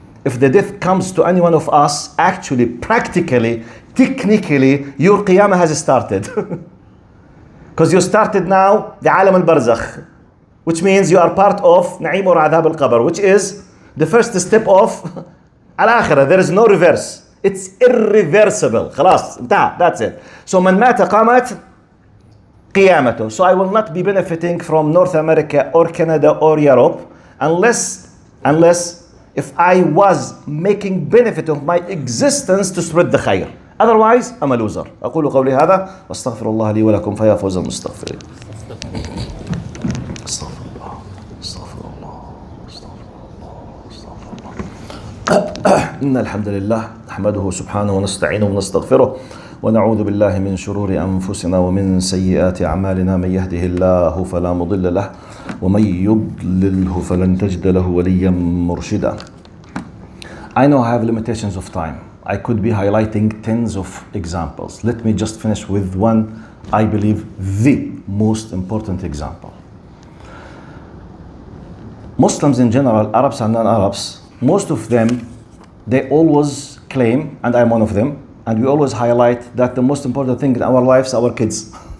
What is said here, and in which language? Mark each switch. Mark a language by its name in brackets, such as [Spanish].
[English] If the death comes to any one of us, actually, practically, technically, your qiyamah has started. Because you started now the alam al-barzakh, which means you are part of na'im or adhab al-qabr, which is the first step of al-akhirah. There is no reverse. It's irreversible. خلاص, that's it. [Arabic] So من مات قامت قيامته. [English] So I will not be benefiting from North America or Canada or Europe unless if I was making benefit of my existence to spread the khair. Otherwise, I'm a loser. [Arabic] أقول قولي هذا واستغفر الله لي ولكم فيا فوز المستغفرين. استغفر الله استغفر الله استغفر الله. إن الحمد لله نحمده سبحانه ونستعينه ونستغفره ونعوذ بالله من شرور أنفسنا ومن سيئات أعمالنا. من يهده الله فلا مضل له ومن يضلله فلن تجد له وليا مرشدا. [English] I know I have limitations of time. I could be highlighting tens of examples. Let me just finish with one, I believe, the most important example. Muslims in general, Arabs and non-Arabs, most of them, they always claim, and I'm one of them, and we always highlight that the most important thing in our lives are our kids.